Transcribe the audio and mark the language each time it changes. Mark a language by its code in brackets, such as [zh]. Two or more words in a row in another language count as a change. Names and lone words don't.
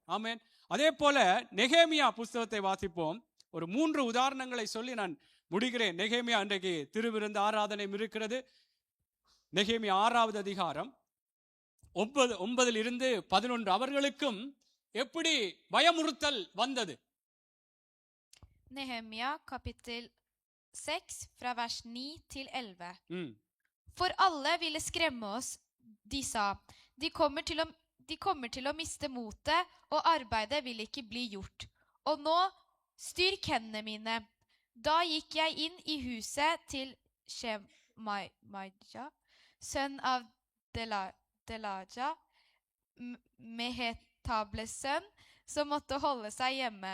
[ta] ஆமென். அதே போல நெகேமியா புஸ்தகத்தை வாசிப்போம். ஒரு 3 உதாரணங்களை சொல்லி நான் முடிகிறேன். நெகேமியா இன்றைக்கு திருவிருந்து ஆராதனையும் இருக்கிறது. நெகேமியா 6வது அதிகாரம் 9 11 அவர்களுக்கும் எப்படி பயமுறுத்தல் வந்தது? [no] Nehemia kapitel 6 fra vers 9 til 11. For alle ville skremme oss. De sa, de kommer til å miste motet, og arbeidet vil ikke bli gjort. Og nå, styrk hendene mine. Da gikk jeg inn i huset til Shemaja, sønn av Delaja, Mehetables sønn, som måtte holde seg hjemme.